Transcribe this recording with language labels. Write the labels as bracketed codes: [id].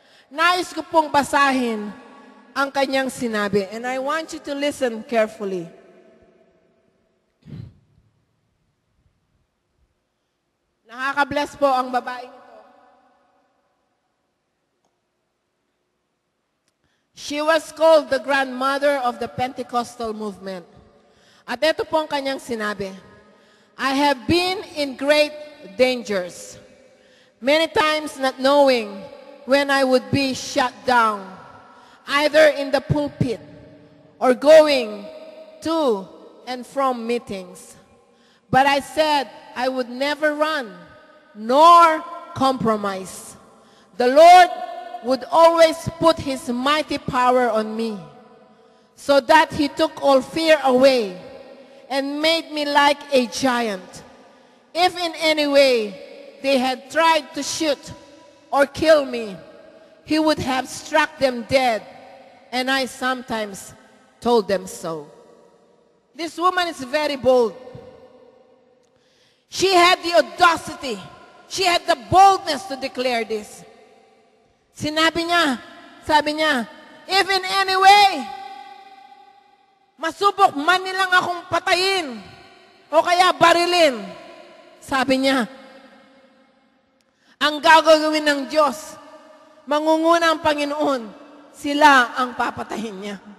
[tl] Nais ko pong basahin ang kanyang sinabi. [en] And I want you to listen carefully. [tl] Nakaka-bless po ang babaeng ito. [en] She was called the grandmother of the Pentecostal movement. [tl] At ito po ang kanyang sinabi, [en] I have been in great dangers, many times not knowing when I would be shut down, either in the pulpit or going to and from meetings. But I said I would never run, nor compromise. The Lord would always put His mighty power on me, so that He took all fear away and made me like a giant. If in any way they had tried to shoot or kill me, He would have struck them dead, and I sometimes told them so. This woman is very bold. She had the audacity. She had the boldness to declare this. [tl] Sinabi niya, sabi niya, [en] if in any way, [tl] masubok man nilang akong patayin o kaya barilin, sabi niya, ang gagawin ng Diyos, mangunguna ang Panginoon, sila ang papatayin niya.